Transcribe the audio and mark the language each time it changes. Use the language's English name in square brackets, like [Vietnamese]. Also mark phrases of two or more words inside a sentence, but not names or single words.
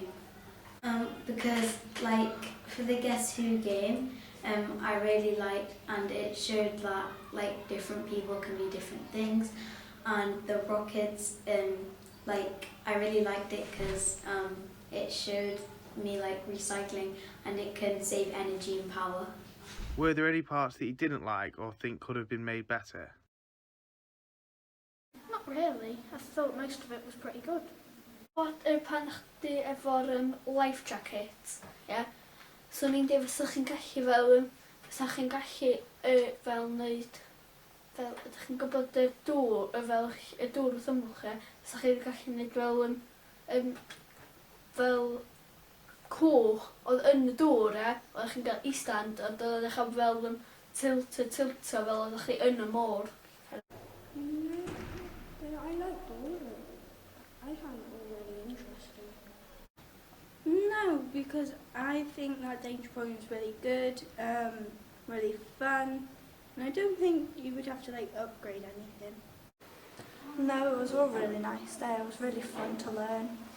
[English] Because for the Guess Who game, I really liked, and it showed that different people can be different things, and the rockets, I really liked it because it showed me recycling, and it can save energy and power. Were there any parts that you didn't like or think could have been made better? Not really, I thought most of it was pretty good. [Welsh] Pan chdi efo'r [English] life jacket, [Welsh] yeah? So ni'n dweud fysa chi'n gallu wneud, ydych chi'n gwybod y dŵr, y dŵr wrth ymwch chi, fysa chi'n gallu wneud fel cwch oedd yn y dŵr, oeddech chi'n cael istand, ond oeddech chi'n fel tilto fel oeddech chi yn y môr. [English] I liked all of it. I found it all really interesting. No, because I think that DangerPoint is really good, really fun, and I don't think you would have to upgrade anything. No, it was all really nice there. It was really fun to learn.